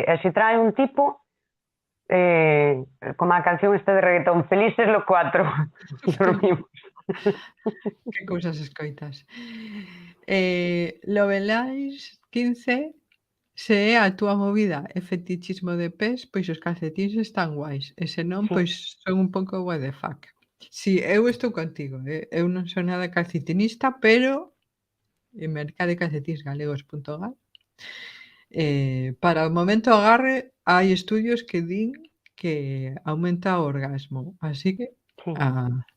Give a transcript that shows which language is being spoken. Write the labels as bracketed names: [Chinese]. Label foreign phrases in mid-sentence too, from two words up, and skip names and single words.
[Galician] E se trae un tipo, como a canción esta de reggaetón, felices los 4, dormimos. Que cousas escoitas. Lovelace 15, se é a túa movida é fetichismo de pés, pois os calcetíns están guais, e se non, Sí, pois son un pouco [English] what the fuck. [Galician] Si, eu estou contigo, eu non son nada calcitinista, pero en mercadecalcetins.galegos.gal para o momento agarre hai estudios que din que aumenta o orgasmo, así que Sí, a